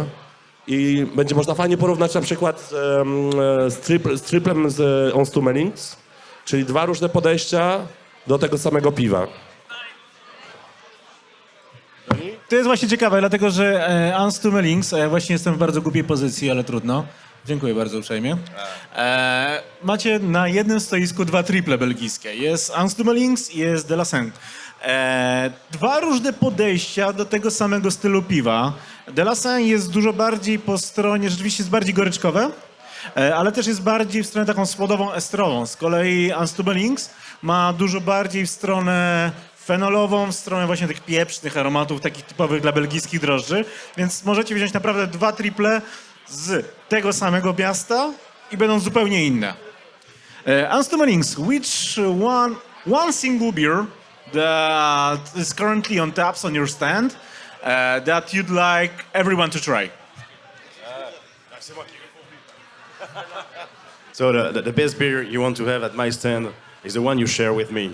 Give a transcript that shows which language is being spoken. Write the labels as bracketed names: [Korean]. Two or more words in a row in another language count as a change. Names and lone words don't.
[Polish] I będzie można fajnie porównać na przykład z triplem z Stoemelings, czyli 2 różne podejścia do tego samego piwa. To jest właśnie ciekawe, dlatego że Stoemelings, a ja właśnie jestem w bardzo głupiej pozycji, ale trudno. Dziękuję bardzo uprzejmie. Macie na jednym stoisku 2 triple belgijskie. Jest Stoemelings i jest de la Senne. 2 różne podejścia do tego samego stylu piwa. De la Senne jest dużo bardziej po stronie, rzeczywiście jest bardziej goryczkowe, ale też jest bardziej w stronę taką słodową, estrową. Z kolei Stoemelings ma dużo bardziej w stronę fenolową, w stronę właśnie tych pieprznych aromatów, takich typowych dla belgijskich drożdży. Więc możecie wziąć naprawdę 2 triple z tego samego miasta i będą zupełnie inne. Stoemelings, [English] which one single beer that is currently on taps on your stand that you'd like everyone to try? So the best beer you want to have at my stand is the one you share with me.